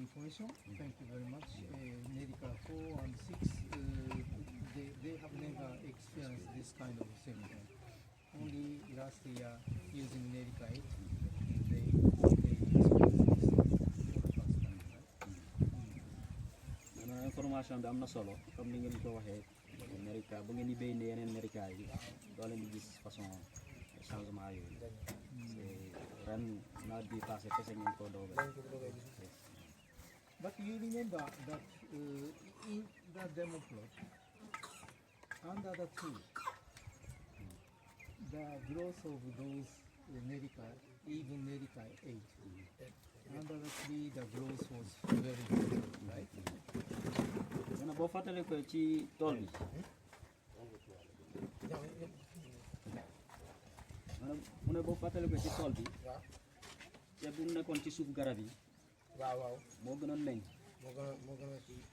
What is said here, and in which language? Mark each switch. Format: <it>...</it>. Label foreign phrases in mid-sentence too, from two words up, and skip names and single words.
<en>Thank you very much. Medical 4 and 6 last year using Nericide, they used this for the first time, right?</en> <wo>maanaam information bi am na solo comme ni ngeen ko waxee America bu ngeen di béy ne yeneen America yi doo leen di gis</wo> <fr>façon changement</fr> <wo>yooyu c'est ren nawet bi passé kese ngeen ko doog a</wo> <en>But you remember that in the demo plot, under the tree, the growth of those Nerica, even Nerica 8, under the tree the growth was very good, right?</en> <wo>nee na boo fàttalee ko ci tool bi maanaam mu ne boo fàttalee ko ci tool bi waaw ceeb bu mu nekkoon ci suuf garab yi waaw moo gënoon meññ moo gën a kii</wo>